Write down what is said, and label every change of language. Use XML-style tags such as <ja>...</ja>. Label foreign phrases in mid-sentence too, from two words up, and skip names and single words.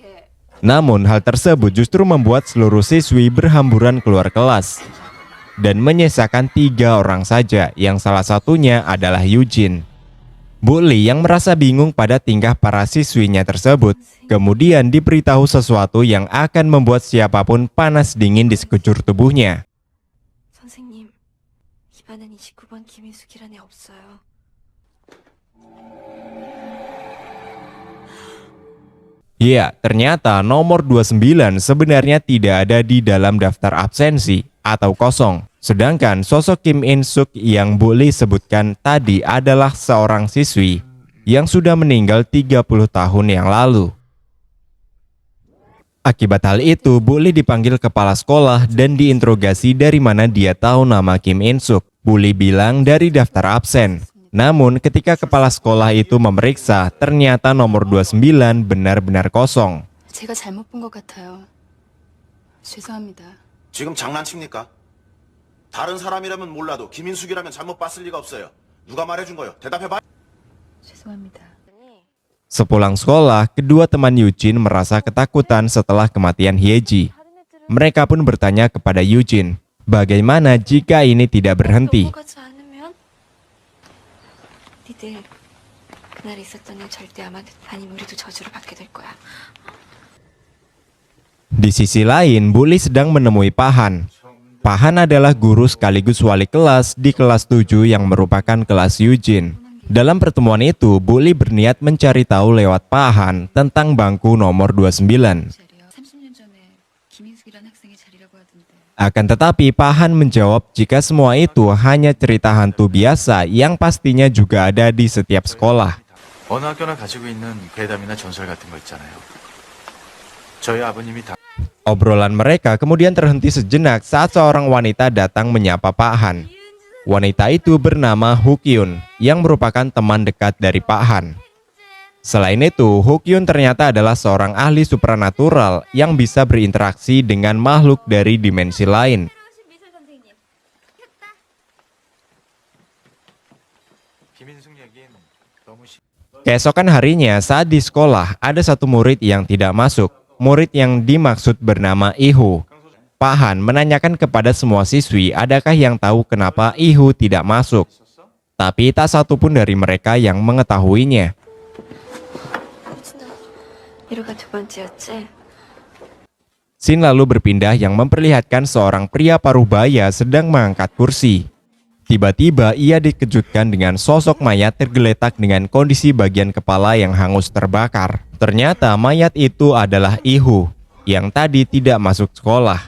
<id>Namun hal tersebut justru membuat seluruh siswi berhamburan keluar kelas dan menyisakan 3 orang saja, yang salah satunya adalah Eugene. Bu Lee yang merasa bingung pada tingkah para siswinya tersebut, kemudian diberitahu sesuatu yang akan membuat siapapun panas dingin di sekujur tubuhnya.</id> <ko>선생님, 이번엔 29번 김인숙이란 애 없어요.</ko> <id>Ya, ternyata nomor 29 sebenarnya tidak ada di dalam daftar absensi atau kosong. Sedangkan sosok Kim In Suk yang Bu Lee sebutkan tadi adalah seorang siswi yang sudah meninggal 30 tahun yang lalu. Akibat hal itu, Bu Lee dipanggil kepala sekolah dan diinterogasi dari mana dia tahu nama Kim In Suk. Bu Lee bilang dari daftar absen. Namun ketika kepala sekolah itu memeriksa, ternyata nomor 29 benar-benar kosong.</id> <ko>제가 잘못 본 것 같아요. 죄송합니다. 지금 장난칩니까? 다른 사람이라면 몰라도 김인숙이라면 잘못 봤을 리가 없어요. 누가 말해준 거요? 대답해봐. 죄송합니다.</ko> <id>Sepulang sekolah, kedua teman Eugene merasa ketakutan setelah kematian Hyeji. Mereka pun bertanya kepada Eugene, bagaimana jika ini tidak berhenti?</id> <ko>넘어가지 않으면 니들 그날 있었던 일 절대 아니면 우리도 저주를 받게 될 거야.</ko> <id>Di sisi lain, Bully sedang menemui Pahan. Pahan adalah guru sekaligus wali kelas di kelas 7 yang merupakan kelas Eugene. Dalam pertemuan itu, Bully berniat mencari tahu lewat Pahan tentang bangku nomor 29.</id> <ko>자리요. 30년 전에 김인숙이라는 학생의 자리라고 하던데.</ko> <id>Akan tetapi Pahan menjawab jika semua itu hanya cerita hantu biasa yang pastinya juga ada di setiap sekolah.</id> <ko>어느 학교나 가지고 있는 괴담이나 전설 같은 거 있잖아요. 저희 아버님이 다</ko> <id>Obrolan mereka kemudian terhenti sejenak saat seorang wanita datang menyapa Pak Han. Wanita itu bernama Hukyun yang merupakan teman dekat dari Pak Han. Selain itu, Hukyun ternyata adalah seorang ahli supranatural yang bisa berinteraksi dengan makhluk dari dimensi lain.</id> <ko>김인숙 얘기는 너무</ko> <id>Keesokan harinya saat di sekolah ada satu murid yang tidak masuk. Murid yang dimaksud bernama Ihu. Pak Han menanyakan kepada semua siswi adakah yang tahu kenapa Ihu tidak masuk. Tapi tak satu pun dari mereka yang mengetahuinya.</id> <ko>이루가 두 번째였지?</ko> <id>Scene lalu berpindah yang memperlihatkan seorang pria paruh baya sedang mengangkat kursi. Tiba-tiba ia dikejutkan dengan sosok mayat tergeletak dengan kondisi bagian kepala yang hangus terbakar. Ternyata mayat itu adalah Ihu yang tadi tidak masuk sekolah.</id>